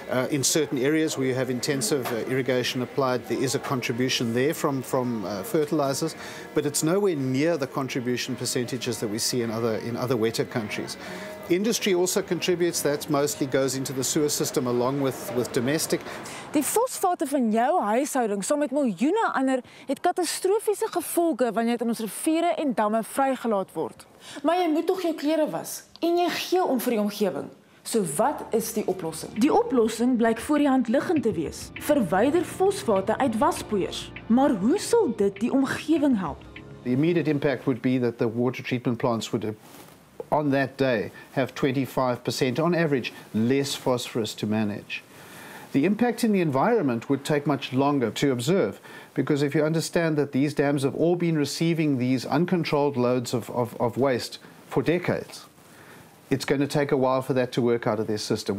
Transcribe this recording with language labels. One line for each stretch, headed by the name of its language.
English: In certain areas where you have intensive irrigation applied, there is a contribution there from fertilizers. but it's nowhere near the contribution percentages that we see in other wetter countries. Industry also contributes. That mostly goes into the sewer system along with domestic.
Afrikaans: Die fosfate van jou huishouding saam met miljoene ander het katastrofiese gevolge wanneer dit in ons riviere en damme vrygelaat word. Maar jy moet tog jou klere was en jy gee om vir die omgewing. So wat is die oplossing? Die oplossing blyk voor die hand liggend te wees. Verwyder fosfate uit waspoeiers. Maar hoe sal dit die omgewing help?
English: The immediate impact would be that the water treatment plants would on that day have 25% on average less phosphorus to manage. The impact in the environment would take much longer to observe, because if you understand that these dams have all been receiving these uncontrolled loads of waste for decades, it's going to take a while for that to work out of their system.